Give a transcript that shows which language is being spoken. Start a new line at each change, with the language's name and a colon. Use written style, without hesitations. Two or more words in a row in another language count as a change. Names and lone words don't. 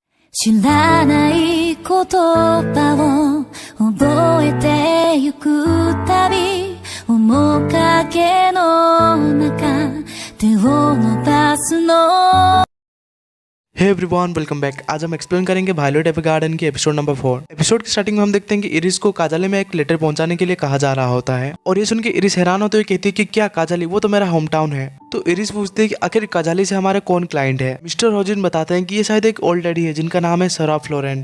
Japanese: 知らない言葉を覚えてゆくたび面影の中手を伸ばすの
English: Hey everyone, welcome back.
Hindi: आज हम एक्सप्लेन करेंगे वायलेट एवरगार्डन की
English: episode number
Hindi: 4। एपिसोड की स्टार्टिंग में हम देखते हैं कि इरिस को काजली में एक लेटर पहुंचाने के लिए कहा जा रहा होता है और ये सुन के इरिस हैरान होते हुए कहती है कि क्या काजली, वो तो मेरा
English: home town
Hindi: है। तो इरिस पूछते हैं कि आखिर काजली से हमारा कौन क्लाइंट है। मिस्टर होजिन बताते हैं कि ये शायद एक
English: old lady
Hindi: है जिनका नाम है सारा फ्लोरेंट।